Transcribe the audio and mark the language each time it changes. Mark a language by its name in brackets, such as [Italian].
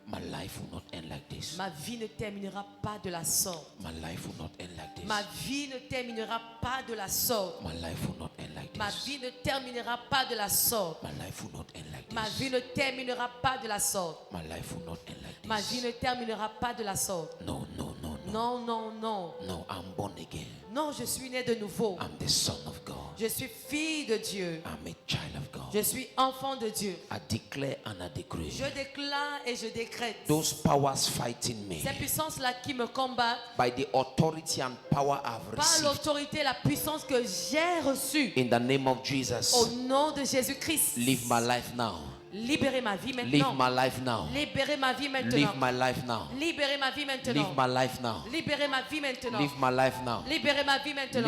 [English] My life will not end like this. [French] Ma vie ne terminera pas de la sorte. [English] My life will not end like this. [French] Ma vie ne terminera pas de la sorte. [English] My life will not end like [French] Ma [English] this. [French] vie ne terminera pas de la sorte. [English] My life will not end like [French] Ma [English] this. [French] vie ne terminera pas de la sorte. [English] My life will not end like [French] Ma vie [English] this. [French] ne terminera pas de la sorte. [English] No, no, no, no. [French] Non, non, non. [English] No, I'm born again. [French] Non, je suis né de nouveau. [English] I'm the son of God. [French] Je suis fille de Dieu. [English] I'm a child of God. [French] Je suis enfant de Dieu. [English] I declare and I decree. [French] Je déclare et je décrète. [English] Those powers fighting me [French] Ces puissances-là qui me combattent, [English] by the authority and power I've [French] par [English] received [French] l'autorité et la puissance que j'ai reçue, [English] in the name of [French] au [English] Jesus, [French] nom de Jésus-Christ, [English] live my life now. [French] libérez ma vie [English] Live [French] maintenant. [English] my life now. [French] Libérez ma vie maintenant. [English] Live my life now. [French] Libérez ma vie maintenant. [English] Live my life now. [French] Libérez ma vie maintenant. [English] Live my life now. [French] Libérez ma vie maintenant.